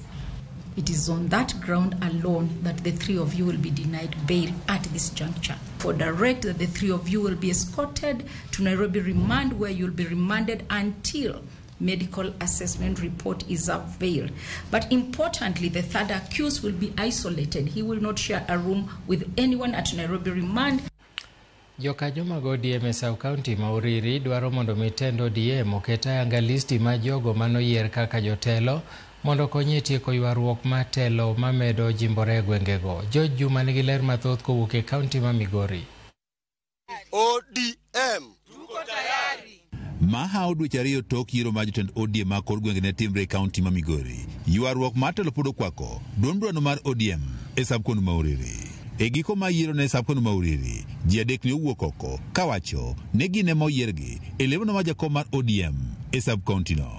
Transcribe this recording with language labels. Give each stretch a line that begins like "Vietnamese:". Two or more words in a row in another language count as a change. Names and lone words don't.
English: It is on that ground alone that the three of you will be denied bail at this juncture. For direct that the three of you will be escorted to Nairobi remand, where you'll be remanded until medical assessment report is availed. But importantly, the third accused will be isolated. He will not share a room with anyone at Nairobi remand.
Luo (Kenya and Tanzania): Jokanyo mag ODM e South County ma Uriri dwaro mondo mitend ODM oket ayanga listi ma jogo manoyier kaka jotelo mondo konye tieko ywaruok matelo mamedo jimbore e gwengego. George Juma nigi ler mathoth kowuok e kaunti ma Migori. ODM
Swahili: tuko tayari.
Luo (Kenya and Tanzania): Maha dweche ariyo tok yiero ma jotend ODM ma kor gwenge ne timre e kaunti ma Migori. Ywaruok matelo pod okwako duond mar ODM e sab-kono ma Uriri. E giko ma yiero ne sab-kono ma Uriri, ji adek ne owuok oko kawacho ne gin ema oyiergi e lemono ma jakom mar ODM e sab-kaunti no.